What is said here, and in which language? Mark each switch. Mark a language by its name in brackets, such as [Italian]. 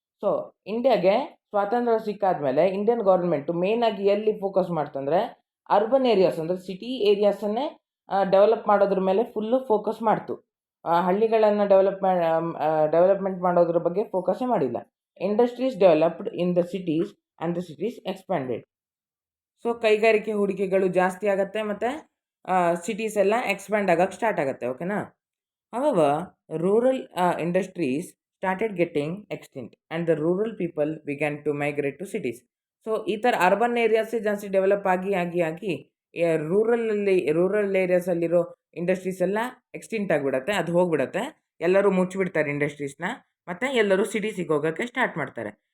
[Kannada] So ಇಂಡಿಯಾಗೆ ಸ್ವಾತಂತ್ರ್ಯ ಸಿಕ್ಕಾದ್ಮೇಲೆ Indian government ಮೇಯ್ನಾಗಿ ಎಲ್ಲಿ ಫೋಕಸ್ ಮಾಡ್ತಂದರೆ ಅರ್ಬನ್ ಏರಿಯಾಸ್ ಅಂದರೆ ಸಿಟಿ ಏರಿಯಾಸನ್ನೇ ಡೆವಲಪ್ ಮಾಡೋದ್ರ ಮೇಲೆ ಫುಲ್ಲು ಫೋಕಸ್ ಮಾಡ್ತು. ಹಳ್ಳಿಗಳನ್ನು ಡೆವಲಪ್ಮೆಂಟ್ ಮಾಡೋದ್ರ ಬಗ್ಗೆ ಫೋಕಸ್ಸೇ ಮಾಡಿಲ್ಲ. [English] Industries developed in the cities and the cities expanded. [Kannada] So ಕೈಗಾರಿಕೆ ಹೂಡಿಕೆಗಳು ಜಾಸ್ತಿ ಆಗುತ್ತೆ ಮತ್ತು ಸಿಟೀಸ್ ಎಲ್ಲ ಎಕ್ಸ್ಪ್ಯಾಂಡ್ ಆಗೋಕ್ಕೆ ಸ್ಟಾರ್ಟ್ ಆಗುತ್ತೆ, ಓಕೆನಾ? [English] However, rural industries started getting extinct and the rural people began to migrate to cities. [Kannada] So ಈ ಥರ ಅರ್ಬನ್ ಏರಿಯಾಸೇ ಜಾಸ್ತಿ ಡೆವಲಪ್ ಆಗಿ ರೂರಲ್ ಏರಿಯಾಸಲ್ಲಿರೋ ಇಂಡಸ್ಟ್ರೀಸ್ ಎಲ್ಲ ಎಕ್ಸ್ಟಿಂಟ್ ಆಗಿಬಿಡತ್ತೆ, ಅದು ಹೋಗಿಬಿಡತ್ತೆ. ಎಲ್ಲರೂ ಮುಚ್ಚಿಬಿಡ್ತಾರೆ ಇಂಡಸ್ಟ್ರೀಸ್ನ, ಮತ್ತು ಎಲ್ಲರೂ ಸಿಟೀಸಿಗೆ ಹೋಗೋಕ್ಕೆ ಸ್ಟಾರ್ಟ್ ಮಾಡ್ತಾರೆ.